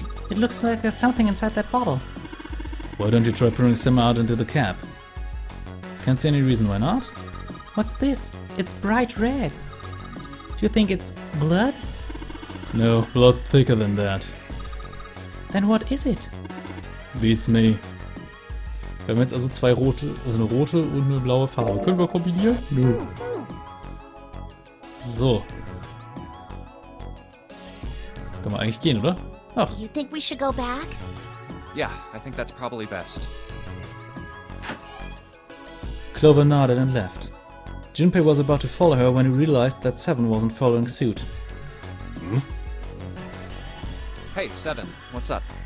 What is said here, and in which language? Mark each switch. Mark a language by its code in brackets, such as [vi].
[en] It looks like there's something inside that bottle. Why don't you try pouring some out into the cap? Can't see any reason why not. What's this? It's bright red. Do you think it's blood? No, blood's thicker than that. Then what is it? Beats me. [de] Wir haben jetzt also zwei rote, also eine rote und eine blaue Farbe. Können wir kombinieren? Nö. So. Können wir eigentlich gehen, oder? Ach, [en] You think we should go back? Yeah, I think that's probably best. Clover nodded and left. Junpei was about to follow her when he realized that Seven wasn't following suit. Hey, Seven, what's up?